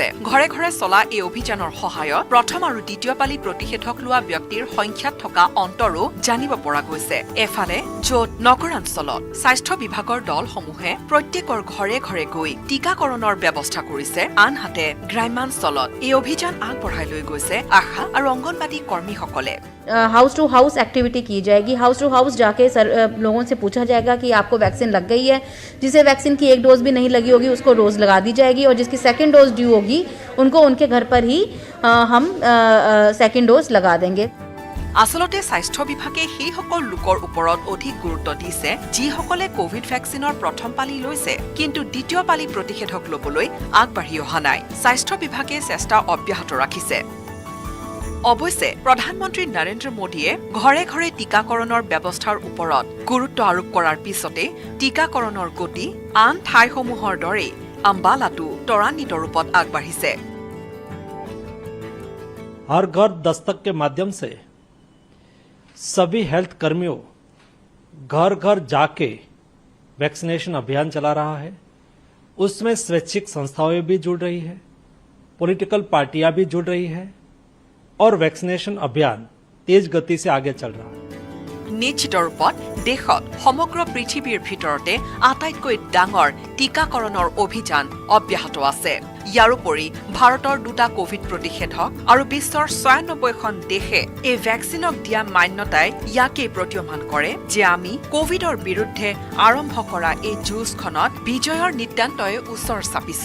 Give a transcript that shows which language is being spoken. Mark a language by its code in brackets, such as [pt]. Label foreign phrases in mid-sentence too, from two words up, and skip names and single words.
[as] ঘৰে ঘৰে চলা এই অভিযানৰ সহায়ত প্ৰথম আৰু দ্বিতীয় পালি প্ৰতিষেধক লোৱা ব্যক্তিৰ সংখ্যাত থকা অন্তৰো জানিব পৰা গৈছে। এফালে য'ত নগৰাঞ্চলত স্বাস্থ্য বিভাগৰ দলসমূহে প্ৰত্যেকৰ ঘৰে ঘৰে গৈ টিকাকৰণৰ ব্যৱস্থা কৰিছে, আনহাতে গ্ৰাম্যাঞ্চলত এই অভিযান আগবঢ়াই লৈ গৈছে আশা আৰু অংগনবাদী কৰ্মীসকলে। [en] house to house [hi] एक्टिविटी की जाएगी। [en] house to house [hi] जाके लोगों से पूछा जाएगा कि आपको वैक्सीन लग गई है। जिसे वैक्सीन की एक डोज भी नहीं लगी होगी उसको डोज लगा दी जाएगी, और जिसकी [en] second dose due [hi] होगी उनको उनके घर पर ही हम [en] second dose [hi] लगा देंगे। [as] আচলতে স্বাস্থ্য বিভাগে সেইসকল লোকৰ ওপৰত অধিক গুৰুত্ব দিছে যিসকলে কোভিড ভেকচিনৰ প্ৰথম পালি লৈছে কিন্তু দ্বিতীয় পালি প্ৰতিষেধক ল'বলৈ আগবাঢ়ি অহা নাই। স্বাস্থ্য বিভাগে চেষ্টা অব্যাহত ৰাখিছে। অৱশ্যে প্ৰধানমন্ত্ৰী নৰেন্দ্ৰ মোদীয়ে ঘৰে ঘৰে টিকাকৰণৰ ব্যৱস্থাৰ ওপৰত গুৰুত্ব আৰোপ কৰাৰ পিছতে টিকাকৰণৰ গতি আন ঠাইসমূহৰ দৰেই আম্বালাতো ত্বৰান্বিত ৰূপত আগবাঢ়িছে। [hi] हर घर दस्तक के माध्यम से सभी हेल्थ कर्मियों घर घर जाके वैक्सीनेशन अभियान चला रहा है। उसमें स्वैच्छिक संस्थाएं भी जुड़ रही है, [en] political parties [hi] भी जुड़ रही है और वैक्सीनेशन अभियान तेज गति से आगे चल रहा है। [as] নিশ্চিত ৰূপত দেশত সমগ্ৰ পৃথিৱীৰ ভিতৰতে আটাইতকৈ ডাঙৰ টিকাকৰণৰ অভিযান অব্যাহত আছে। ইয়াৰোপৰি ভাৰতৰ 2টা কোভিড প্ৰতিষেধক আৰু বিশ্বৰ 96খন দেশে এই ভেকচিনক দিয়া মান্যতাই ইয়াকেই প্ৰতীয়মান কৰে যে আমি কোভিডৰ বিৰুদ্ধে আৰম্ভ কৰা এই যুঁজখনত বিজয়ৰ নিতান্তই ওচৰ চাপিছো।